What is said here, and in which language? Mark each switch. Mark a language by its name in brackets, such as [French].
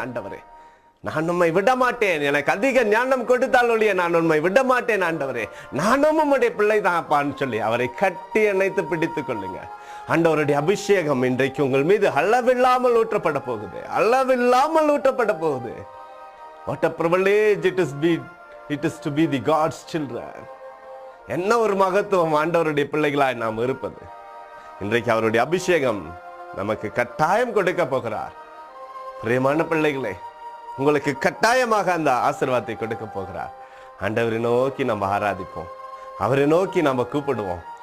[Tamil] ஆண்டவரே, நான் உம்மை விடமாட்டேன். எனக்கு அதிக ஞானம் கொடுத்தால் ஒழிய நான் உண்மை விடமாட்டேன். ஆண்டவரே, நானும் உம்முடைய பிள்ளை தான்ப்பான்னு சொல்லி அவரை கட்டி அணைத்து பிடித்து கொள்ளுங்க. ஆண்டவருடைய அபிஷேகம் இன்றைக்கு உங்கள் மீது அளவில்லாமல் ஊற்றப்பட போகுது. அளவில்லாமல் ஊற்றப்பட போகுது. [English] What a privilege it is to be the God's children. [Tamil] என்ன ஒரு மகத்துவம் ஆண்டவருடைய பிள்ளைகளாய் நாம் இருப்பது. இன்றைக்கு அவருடைய அபிஷேகம் நமக்கு கட்டாயம் கொடுக்க போகிறார். பிரியமான பிள்ளைகளே, உங்களுக்கு கட்டாயமாக அந்த ஆசீர்வாதத்தை கொடுக்க போகிறார். ஆண்டவரை நோக்கி நம்ம ஆராதிப்போம். அவரை நோக்கி நம்ம கூப்பிடுவோம்.